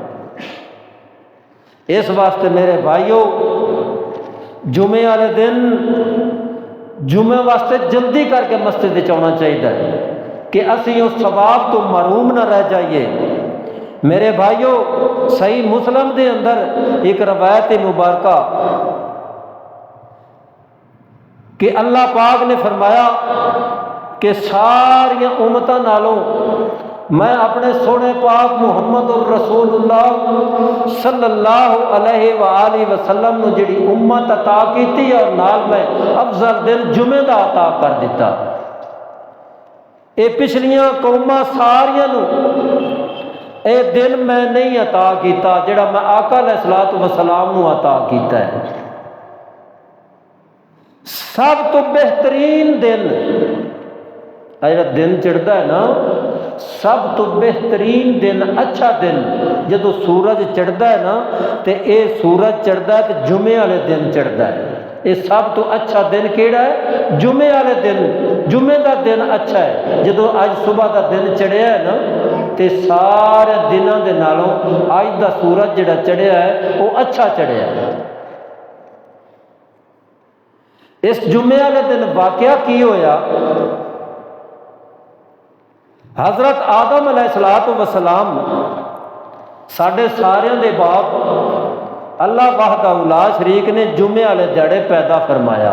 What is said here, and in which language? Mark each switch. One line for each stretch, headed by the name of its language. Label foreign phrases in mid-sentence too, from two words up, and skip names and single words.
Punjabi: اس واسطے میرے بھائیو جمعے والے دن جمعے واسطے جلدی کر کے مسجد آنا چاہیے کہ اسی اس ثواب تو محروم نہ رہ جائیے۔ میرے بھائیو صحیح مسلم دے اندر ایک روایت مبارکہ کہ اللہ پاک نے فرمایا کہ ساری امتاں نالوں میں اپنے سونے پاک محمد الرسول اللہ صلی اللہ علیہ وآلہ وسلم نو جڑی امت عطا کیتی اور نال میں افضل دن جمعے دا عطا کر دیتا۔ اے پچھلیاں قوماں ساریاں نو اے دن میں نہیں عطا کیتا جڑا میں آقا علیہ الصلوۃ والسلام نو عطا کیتا ہے۔ سب تو بہترین دن جڑا دن چڑھتا ہے نا، سب تو بہترین دن، اچھا دن جدو سورج چڑھتا ہے نا تے اے سورج چڑھتا ہے تے جمعے والے دن چڑھتا ہے۔ یہ سب تو اچھا دن کیڑا ہے؟ جمعے والے دن۔ جمعے دا دن اچھا ہے۔ جدو اج صبح دا دن چڑھیا ہے نا تے سارے دنوں دے نالوں اج دا سورج جڑا چڑھیا ہے وہ اچھا چڑھیا ہے۔ اس جمعے والے دن واقعہ کی ہویا، حضرت آدم علیہ الصلوۃ والسلام ساڈے سارے دے باپ اللہ وحدہ لا شریک نے جمعے والے دیہڑے پیدا فرمایا۔